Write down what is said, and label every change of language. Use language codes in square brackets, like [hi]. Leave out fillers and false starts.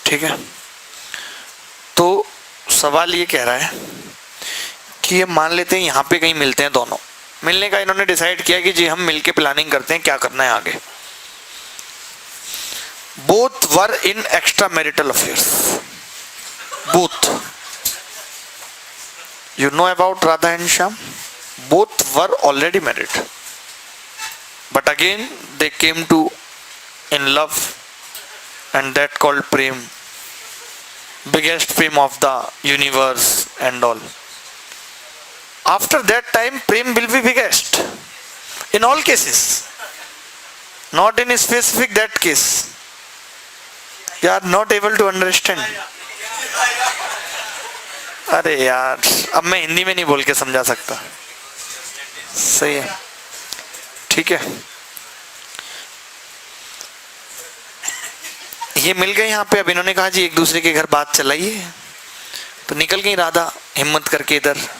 [hi] ठीक है, तो सवाल ये कह रहा है कि ये मान लेते हैं यहां पे कहीं मिलते हैं दोनों। मिलने का इन्होंने डिसाइड किया कि जी हम मिलके प्लानिंग करते हैं क्या करना है आगे। [en] Both were in extra marital affairs. Both, you know about Radha and Shyam? Both were already married, but again they came to in love, and that called prem, biggest prem of the universe and all. After that time prem will be biggest in all cases, not in a specific that case. You are not able to understand. [hi] अरे यार, अब मैं हिंदी में नहीं बोल के समझा सकता। सही है, ठीक है। ये मिल गए यहाँ पे। अब इन्होंने कहा जी एक दूसरे के घर बात चलाइए, तो निकल गई राधा हिम्मत करके इधर।